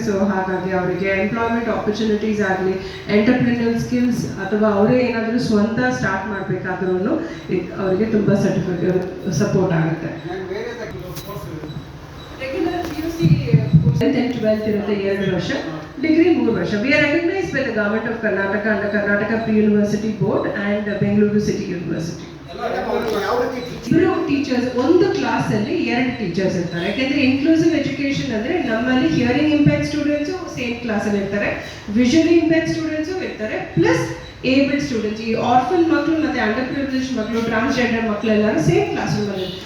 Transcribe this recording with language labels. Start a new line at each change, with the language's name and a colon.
Kannada: So ಹಾಗಾಗಿ ಅವರಿಗೆ employment opportunities ಆಗಲಿ, ಎಂಟರ್ಪ್ರಿನರ್ ಸ್ಕಿಲ್ಸ್, ಅಥವಾ ಅವರೇ ಏನಾದರೂ ಸ್ವಂತ ಸ್ಟಾರ್ಟ್ ಮಾಡಬೇಕಾದ್ರೂ ಅವರಿಗೆ ತುಂಬ ಸಪೋರ್ಟ್ ಆಗುತ್ತೆ. Regular PUC 10th and 12th ಇರುತ್ತೆ 2 ವರ್ಷ, ಡಿಗ್ರಿ 3 ವರ್ಷ.
English: We are recognized by the Government of Karnataka under Karnataka Pre-University Board and Bengaluru City University.
Kannada: ಇಬ್ಬರು ಟೀಚರ್ಸ್ ಒಂದು ಕ್ಲಾಸ್ ಅಲ್ಲಿ 2 ಟೀಚರ್ಸ್ ಇರ್ತಾರೆ. ಯಾಕೆಂದ್ರೆ ಇನ್ಕ್ಲೂಸಿವ್ ಎಜುಕೇಶನ್ ಅಂದ್ರೆ ನಮ್ಮಲ್ಲಿ hearing impaired students same class ಅಲ್ಲಿ ಇರ್ತಾರೆ, ವಿಜುವಲಿ ಇಂಪೇರ್ಡ್ ಸ್ಟೂಡೆಂಟ್ಸ್ ಇರ್ತಾರೆ, ಪ್ಲಸ್ ಏಬಲ್ಡ್ ಸ್ಟೂಡೆಂಟ್ಸ್. ಈ ಆರ್ಫನ್ ಮಕ್ಕಳು ಮತ್ತೆ ಅಂಡರ್ ಪ್ರಿವಿಲೇಜ್ ಮಕ್ಕಳು, ಟ್ರಾನ್ಸ್ಜೆಂಡರ್ ಮಕ್ಕಳು ಎಲ್ಲರೂ ಸೇಮ್ ಕ್ಲಾಸ್ ರೂಮ್ ಅಲ್ಲಿ.